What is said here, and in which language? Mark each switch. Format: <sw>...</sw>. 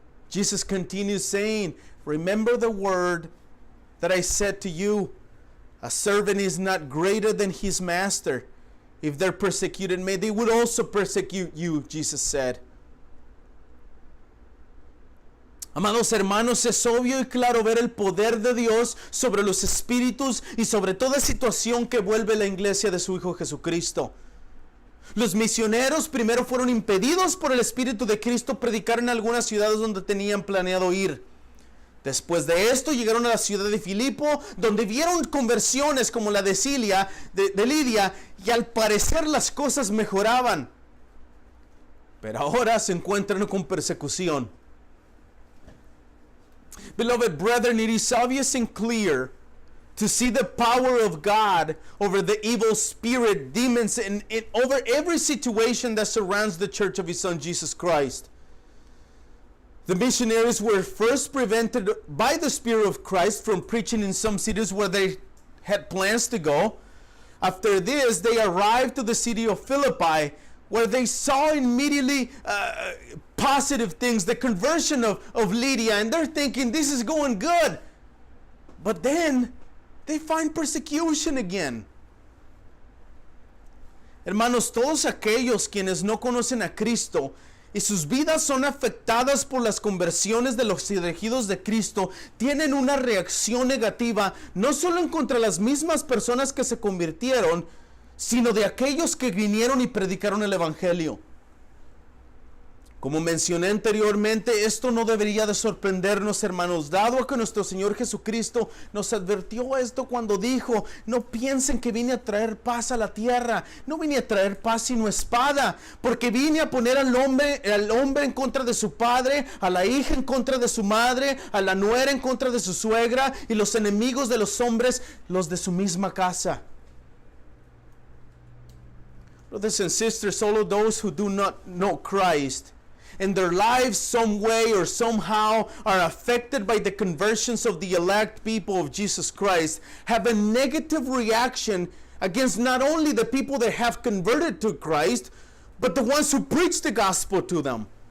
<en>Jesus continues saying, remember the word that I said to you, a servant is not greater than his master. If they're persecuted me, they would also persecute you, Jesus said.</en> <es>Amados hermanos, es obvio y claro ver el poder de Dios sobre los espíritus y sobre toda situación que vuelve la iglesia de su Hijo Jesucristo. Los misioneros primero fueron impedidos por el Espíritu de Cristo predicar en algunas ciudades donde tenían planeado ir. Después de esto llegaron a la ciudad de Filipo, donde vieron conversiones como la de Lidia, y al parecer las cosas mejoraban. Pero ahora se encuentran con persecución.</es> <en>Beloved brethren, it is obvious and clear to see the power of God over the evil spirit, demons, and over every situation that surrounds the church of His Son Jesus Christ. The missionaries were first prevented by the Spirit of Christ from preaching in some cities where they had plans to go. After this, they arrived to the city of Philippi, where they saw immediately positive things, the conversion of Lydia, and they're thinking, this is going good. But then, they find persecution again.</en> <es>Hermanos, todos aquellos quienes no conocen a Cristo y sus vidas son afectadas por las conversiones de los elegidos de Cristo, tienen una reacción negativa, no solo en contra de las mismas personas que se convirtieron, sino de aquellos que vinieron y predicaron el Evangelio. Como mencioné anteriormente, esto no debería de sorprendernos, hermanos, dado que nuestro Señor Jesucristo nos advirtió esto cuando dijo, no piensen que vine a traer paz a la tierra, no vine a traer paz sino espada, porque vine a poner al hombre en contra de su padre, a la hija en contra de su madre, a la nuera en contra de su suegra, y los enemigos de los hombres, los de su misma casa.</es> <en>Brothers and sisters, all of those who do not know Christ, and their lives some way or somehow are affected by the conversions of the elect people of Jesus Christ, have a negative reaction against not only the people that have converted to Christ, but the ones who preach the gospel to them.</en>